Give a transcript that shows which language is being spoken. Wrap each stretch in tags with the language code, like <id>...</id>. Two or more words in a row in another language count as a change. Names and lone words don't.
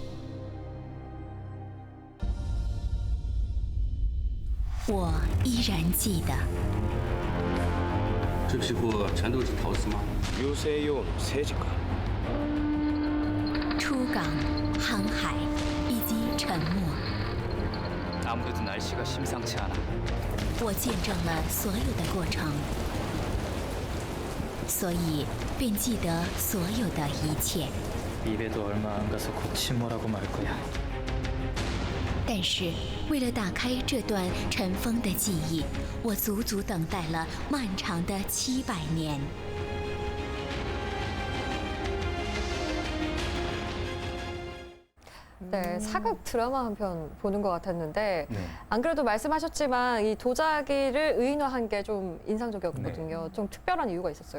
<zh>我依然记得，这批货全都是陶瓷吗？有些用设计か。出港、航海以及沉没，</zh> <ko>아무래도 날씨가 심상치 않아.</ko> <zh>我见证了所有的过程，所以便记得所有的一切。</zh> <ko>입에도 얼마 안 가서 곧 침몰하고 말 거야.</ko> <zh>但是，为了打开这段尘封的记忆，我足足等待了漫长的700年。</zh> <ko>네, 사극 드라마 한 편 보는 것 같았는데 네. 안 그래도 말씀하셨지만 이 도자기를 의인화한 게 좀 인상적이었거든요. 네. 좀 특별한 이유가 있었어요?</ko>